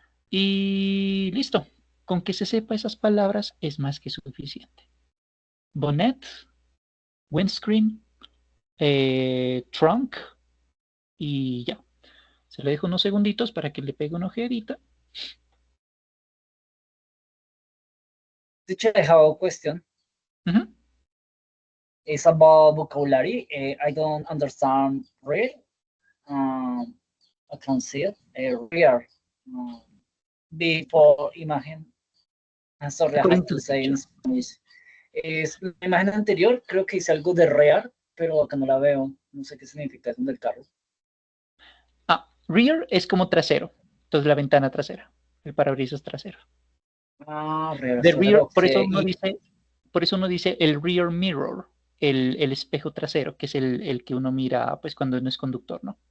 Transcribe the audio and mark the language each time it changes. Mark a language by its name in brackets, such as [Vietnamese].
[Spanish] Y listo. Con que se sepa esas palabras es más que suficiente. Bonnet, windscreen, trunk y ya. Se le dejo unos segunditos para que le pegue una ojeadita. [English] Teacher, I have a question. It's about vocabulary. I don't understand real. I can see it. Real. Before imagen. I'm sorry, I have to say in Spanish. [Spanish] Es la imagen anterior, creo que hice algo de rear, pero acá no la veo. No sé qué significa eso del carro. Rear es como trasero. Entonces la ventana trasera. El parabrisas trasero. [English] Rear. The rear, Okay. [Spanish] por eso uno dice el rear mirror, el espejo trasero, que es el que uno mira pues cuando no es conductor, ¿no?